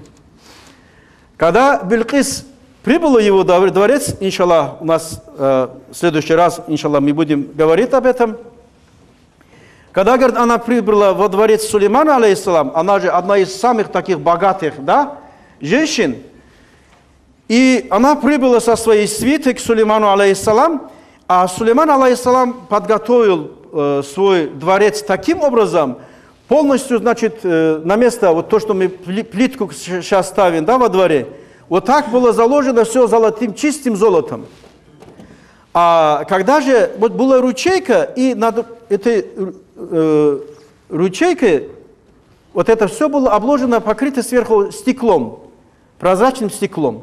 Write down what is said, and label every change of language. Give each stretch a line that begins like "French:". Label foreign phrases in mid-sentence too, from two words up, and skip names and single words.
Russian: Когда Билкис прибыла в его дворец, иншаллах, у нас в следующий раз, иншаллах, мы будем говорить об этом. Когда, говорит, она прибыла во дворец Сулеймана, алейхиссалам, она же одна из самых таких богатых, да, женщин, и она прибыла со своей свитой к Сулейману, алейхиссалам, а Сулейман, алейхиссалам, подготовил свой дворец таким образом, полностью, значит, на место, вот то, что мы плитку сейчас ставим, да, во дворе, вот так было заложено все золотым, чистым золотом. А когда же вот была ручейка, и над этой ручейкой вот это все было обложено, покрыто сверху стеклом, прозрачным стеклом.